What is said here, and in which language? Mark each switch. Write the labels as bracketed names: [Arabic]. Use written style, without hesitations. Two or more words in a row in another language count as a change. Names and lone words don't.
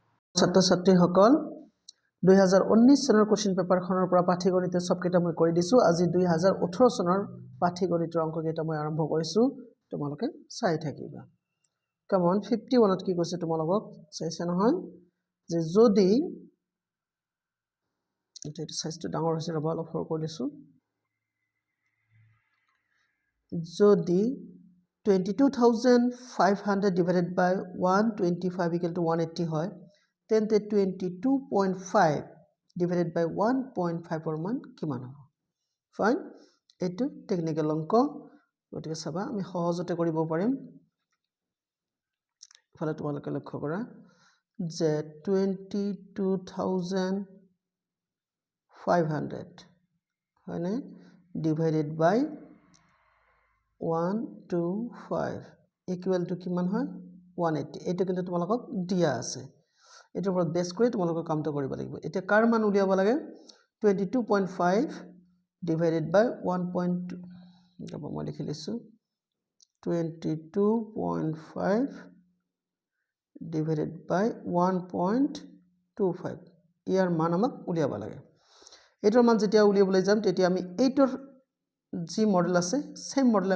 [Assamese] ছাত্ৰ ছাত্ৰীসকল 2019 চনৰ [English] question paper [Assamese] পৰা পাঠ্যগণিতৰ সবকেইটা মই কৰি দিছো আজি 2018 চনৰ পাঠ্যগণিতৰ অংককেইটা মই আৰম্ভ কৰিছো তোমালোকে চাই থাকিবা কমন 51 ত কি কৈছে তোমালোকক চাইছে নহয় যে যদি এটা সাইজটো ডাঙৰ হৈছে ৰবা অলপ সৰু কৰি দিছো যদি 22,500 [English] divided by 125 equal to 180 [Assamese] হয় তেন্তে 22.5 [English] divided by 1.5 [Assamese] এর মান কিমান হ'ব ফাইন এটো টেকনিক্যাল অঙ্ক গতিকে চাবা আমি সহজতে কৰিব পাৰিম ফলে তোমালোকে লক্ষ্য কৰা যে 22,500 হয়নে [English] divided by 125 equal to [Assamese] কিমান হয় 180 এটো কিন্তু তোমালোকক দিয়া আছে এটাৰ ওপৰত বেস কৰি তোমালোকে কামটো কৰিব লাগিব এটা কাৰ মান উলিয়াব লাগে 22.5 [English] divided by 1.2 [Assamese] যাব মই লিখি লৈছো 22.5 [English] divided by 1.25 [Assamese] ইয়াৰ মান আমাক উলিয়াব লাগে এটাৰ মান যেতিয়া উলিয়াবলৈ যাম তেতিয়া আমি এইটোৰ যি মডেল আছে [English] same model